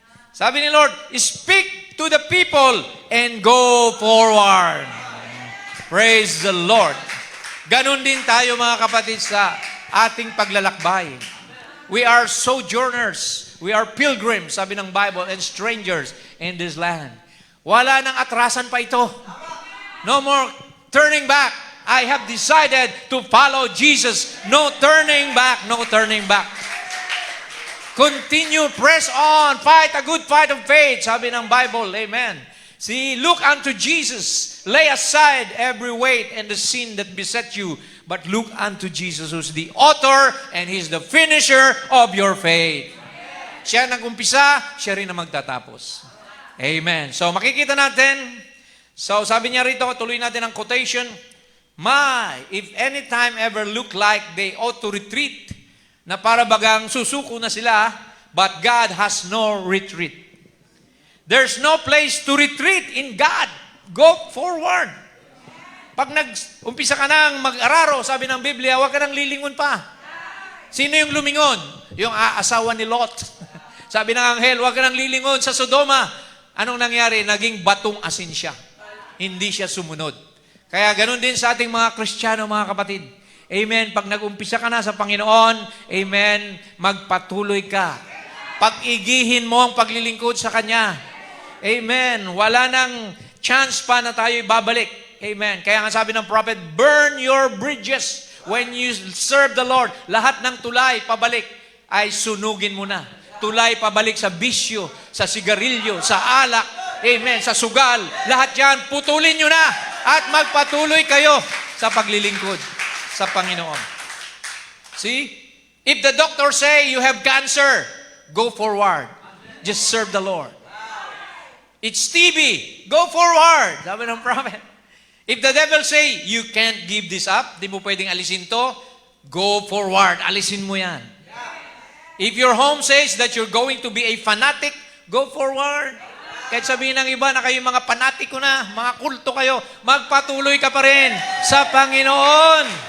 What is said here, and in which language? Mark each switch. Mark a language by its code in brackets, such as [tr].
[tl] Sabi ni [en] Lord, speak to the people and go forward. Praise the Lord. [tl] Ganon din tayo mga kapatid sa ating paglalakbay. [en] We are sojourners. We are pilgrims, [tl] sabi ng [en] Bible, and strangers in this land. [tl] Wala nang atrasan pa ito. [en] No more turning back. I have decided to follow Jesus. No turning back, no turning back. Continue, press on, fight a good fight of faith, [tl] sabi ng [en] Bible. Amen. See, look unto Jesus. Lay aside every weight and the sin that beset you, but look unto Jesus, who's the author and He's the finisher of your faith. [tl] Siya nag-umpisa, siya rin na magtatapos. Amen. So makikita natin, so sabi niya rito, tuloy natin ang quotation, [en] if any time ever look like they ought to retreat, [tl] na para bagang susuko na sila, [en] but God has no retreat. There's no place to retreat in God. Go forward. [tl] Pag nag-umpisa ka nang mag-araro, sabi ng Biblia, huwag ka nang lilingon pa. Sino yung lumingon? Yung asawa ni Lot. Sabi ng anghel, huwag ka nang lilingon sa Sodoma. Anong nangyari? Naging batong asin siya. Hindi siya sumunod. Kaya ganun din sa ating mga Kristiyano, mga kapatid. Amen. Pag nag-umpisa ka na sa Panginoon, amen, magpatuloy ka. Pag-igihin mo ang paglilingkod sa Kanya. Amen. Wala nang chance pa na tayo ibabalik. Amen. Kaya nga sabi ng [en] prophet, burn your bridges when you serve the Lord. [tl] Lahat ng tulay pabalik ay sunugin mo na. Tulay pabalik sa bisyo, sa sigarilyo, sa alak, amen, sa sugal. Lahat yan, putulin nyo na at magpatuloy kayo sa paglilingkod sa Panginoon. See? [en] If the doctor say you have cancer, go forward. Just serve the Lord. It's TB. Go forward. [tl] Sabi ng [en] prophet. If the devil say, you can't give this up, [tl] di mo pwedeng alisin to, [en] go forward. [tl] Alisin mo yan. [en] If your home says that you're going to be a fanatic, go forward. [tl] Kahit sabihin ng iba na kayo mga panatiko na, mga kulto kayo, magpatuloy ka pa rin sa Panginoon.